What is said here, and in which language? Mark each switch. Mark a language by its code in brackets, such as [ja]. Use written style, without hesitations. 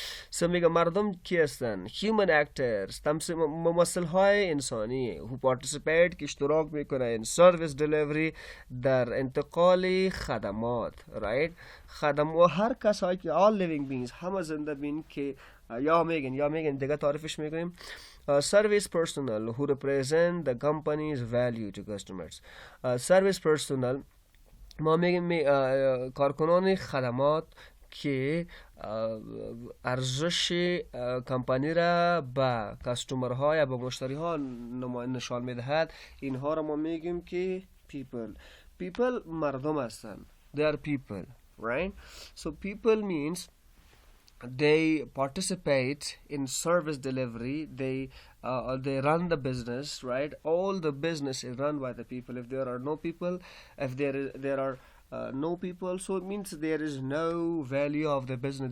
[fa] So میگه مردم کی هستن؟ [en] human actors، [fa] ممثل های انسانی [en] who participate [fa] که اشتراک میکنه [en] in service delivery، [fa] در انتقال خدمات، right؟ خدمات هر کسایی که [en] all living beings، [fa] همه زنده بین که یا میگن دیگه تعریفش میکنیم. [en] Service personnel who represent the company's value to customers. [fa] Service personnel ما میگیم کارکنان خدمات که ارزش کمپانی را به کاستومرها یا به مشتریها نشان میدهد. اینها را ما میگیم که people مردم هستند. [en] They are people, right? So people means they participate in service delivery. They run the business, right? All the business is run by the people. If there are no people, if there are no people, so it means there is no value of the business.